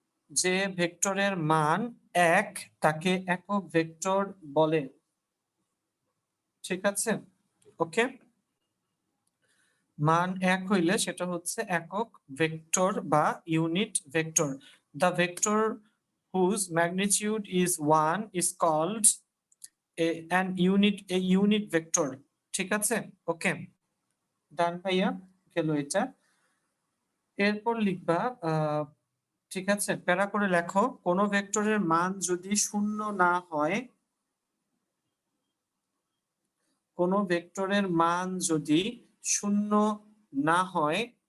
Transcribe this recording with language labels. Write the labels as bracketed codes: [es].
[bn] যে ভেক্টরের মান 1 তাকে একক ভেক্টর বলে। ঠিক আছে, ওকে। মান 1 হইলে সেটা হচ্ছে একক ভেক্টর বা unit vector. [en] The vector whose magnitude is 1 is called a unit vector। [bn] ঠিক আছে, ওকে, ডান ভাইয়া, গেল এটা। এরপর লিখবা ঠিক আছে, প্যারা করে লেখো, কোন ভেক্টরের মান যদি শূন্য না হয়, কোন ভেক্টরের মান যদি শূন্য না হয়,